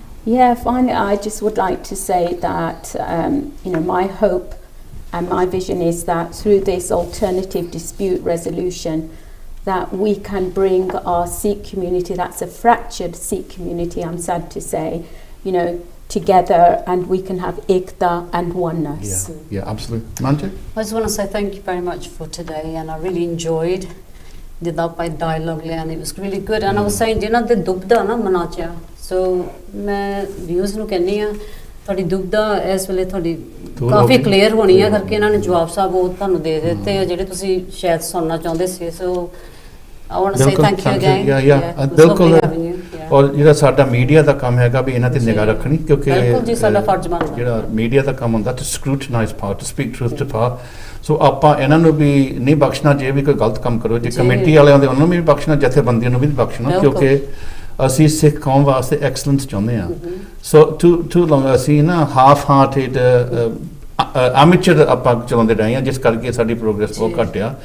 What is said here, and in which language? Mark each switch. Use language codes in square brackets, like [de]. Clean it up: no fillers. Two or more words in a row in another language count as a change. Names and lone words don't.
[en] Yeah, finally, I just would like to say that, you know, my hope and my vision is that through this alternative dispute resolution, that we can bring our Sikh community, that's a fractured Sikh community, I'm sad to say, you know, together, and we can have ekta and oneness. Yeah, absolutely. Manju? I just want to say thank you very much for today, and I really enjoyed the dialogue, and it was really good. And I was saying, [pa] ਜਿਹਨਾਂ ਦੇ ਦੁਬਦਾ ਨਾ ਮਨਾਂ 'ਚ ਆ, so ਮੈਂ ਵਿਊਜ਼ ਨੂੰ ਕਹਿੰਦੀ ਆ, ਤੁਹਾਡੀ ਦੁਬਦਾ ਇਸ ਵੇਲੇ ਤੁਹਾਡੀ ਕਾਫੀ ਕਲੀਅਰ ਹੋਣੀ ਆ, ਕਰਕੇ ਇਹਨਾਂ ਨੇ ਜਵਾਬ ਸਾਹਿਬ ਉਹ ਤੁਹਾਨੂੰ ਦੇ ਦਿੱਤੇ ਆ ਜਿਹੜੇ ਤੁਸੀਂ ਸ਼ਾਇਦ ਸੁਣਨਾ ਚਾਹੁੰਦੇ ਸੀ. [en] So I want to say thank you again. [pa] ਬਿਲਕੁਲ, ਔਰ ਜਿਹੜਾ ਸਾਡਾ ਮੀਡੀਆ ਦਾ ਕੰਮ ਹੈਗਾ ਵੀ ਇਹਨਾਂ ਤੇ ਨਿਗਾਹ ਰੱਖਣੀ, ਕਿਉਂਕਿ ਬਿਲਕੁਲ ਜੀ ਸਾਡਾ ਫਰਜ਼ ਬਣਦਾ ਜਿਹੜਾ ਮੀਡੀਆ ਦਾ ਕੰਮ ਹੁੰਦਾ [en] to scrutinize power, to speak truth to power. [pa] ਸੋ ਆਪਾਂ ਇਹਨਾਂ ਨੂੰ ਵੀ ਨਹੀਂ ਬਖਸ਼ਣਾ ਜੇ ਵੀ ਕੋਈ ਗਲਤ ਕੰਮ ਕਰੋ, ਜੇ ਕਮੇਟੀ ਵਾਲਿਆਂ ਦੇ ਉਹਨਾਂ ਨੂੰ ਵੀ ਬਖਸ਼ਣਾ, ਜਥੇਬੰਦੀਆਂ ਨੂੰ ਵੀ ਬਖਸ਼ਣਾ, ਕਿਉਂਕਿ ਅਸੀਂ ਸਿੱਖ ਕੌਮ ਵਾਸਤੇ ਐਕਸਲੈਂਸ ਚਾਹੁੰਦੇ ਹਾਂ. [en] so too long [pa] ਅਸੀਂ ਨਾ [en] half hearted [pa] amateur ਆਪਾਂ ਚਲਾਉਂਦੇ ਰਹੇ ਹਾਂ, ਜਿਸ ਕਰਕੇ ਸਾਡੀ ਪ੍ਰੋਗਰੈਸ ਬਹੁਤ ਘੱਟ ਆ.